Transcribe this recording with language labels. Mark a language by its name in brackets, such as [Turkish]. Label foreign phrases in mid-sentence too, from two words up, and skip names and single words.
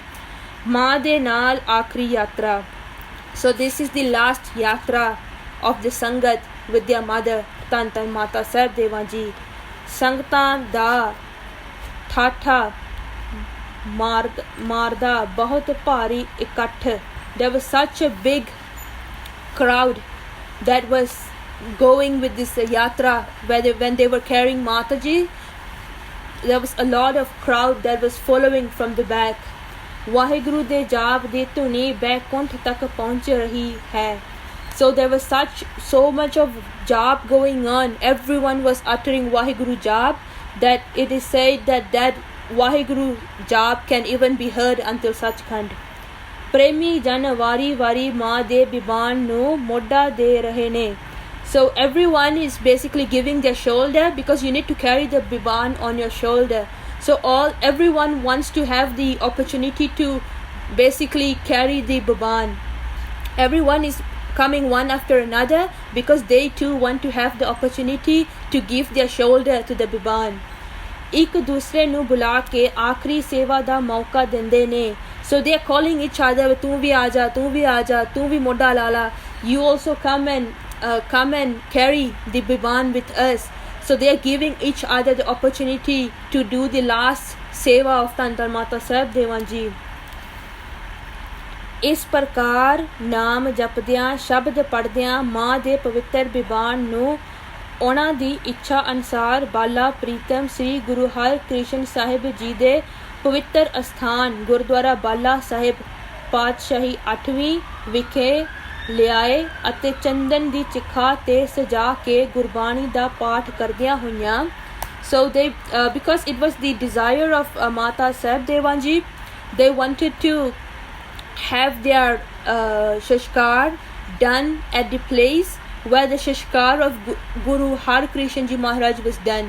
[Punjabi] ਮਾਂ ਦੇ ਨਾਲ ਆਖਰੀ ਯਾਤਰਾ. [English] So this is the last yatra of the Sangat with their mother, Tan Mata Sahib Dewan ji. [Punjabi] ਸੰਗਤਾਂ ਦਾ ਠਾਠਾਂ ਮਾਰਦਾ ਬਹੁਤ ਭਾਰੀ ਇਕੱਠ. [English] There was such a big crowd that was going with this yatra when they were carrying Mataji. There was a lot of crowd that was following from the back. [Punjabi] ਵਾਹਿਗੁਰੂ ਦੇ ਜਾਪ ਦੀ ਧੁਨੀ ਬੈਕੁੰਠ ਤੱਕ ਪਹੁੰਚ ਰਹੀ ਹੈ. [English] So there was so much of jap going on. Everyone was uttering Wahiguru jap, that it is said that Wahiguru jap can even be heard until Sachkhand. [Punjabi] ਪ੍ਰੇਮੀ ਜਨ ਵਾਰੀ ਵਾਰੀ ਮਾਂ ਦੇ ਬਿਬਾਨ ਨੂੰ ਮੋਢਾ ਦੇ ਰਹੇ ਨੇ. [English] So everyone is basically giving their shoulder, because you need to carry the biban on your shoulder. So everyone wants to have the opportunity to basically carry the biban. Everyone is coming one after another, because they too want to have the opportunity to give their shoulder to the biban. [Punjabi] ਇੱਕ ਦੂਸਰੇ ਨੂੰ ਬੁਲਾ ਕੇ ਆਖਰੀ ਸੇਵਾ ਦਾ ਮੌਕਾ ਦੇਂਦੇ ਨੇ. [English] So they are calling each other, [Punjabi] ਤੂੰ ਭੀ ਆਜਾ, ਤੂੰ ਭੀ ਆਜਾ, ਤੂੰ ਭੀ ਮੋਢਾ ਲਾਲਾ. [English] You also come and come and carry the Biban with us. So they are giving each other the opportunity to do the last seva of Tan Tan Mata Sahib Devan Ji. [Hindi] इस प्रकार [Punjabi] ਨਾਮ ਜਪਦਿਆਂ ਸ਼ਬਦ ਪੜ੍ਹਦਿਆਂ ਮਾਂ ਦੇ ਪਵਿੱਤਰ ਬਿਬਾਨ ਨੂੰ ਉਹਨਾਂ ਦੀ ਇੱਛਾ ਅਨੁਸਾਰ ਬਾਲਾ ਪ੍ਰੀਤਮ ਸ੍ਰੀ ਗੁਰੂ ਹਰਕ੍ਰਿਸ਼ਨ ਸਾਹਿਬ ਜੀ ਦੇ ਪਵਿੱਤਰ ਅਸਥਾਨ ਗੁਰਦੁਆਰਾ ਬਾਲਾ ਸਾਹਿਬ ਪਾਤਸ਼ਾਹੀ 8ਵੀਂ ਵਿਖੇ ਲਿਆਏ ਅਤੇ ਚੰਦਨ ਦੀ ਚਿਖਾ ਤੇ ਸਜਾ ਕੇ ਗੁਰਬਾਣੀ ਦਾ ਪਾਠ ਕਰਦਿਆਂ ਹੋਈਆਂ. [English] So they because it was the desire of Mata Sahib Devan Ji, they wanted to have their shashkar done at the place where the shashkar of Guru Harkrishan Ji Maharaj was done.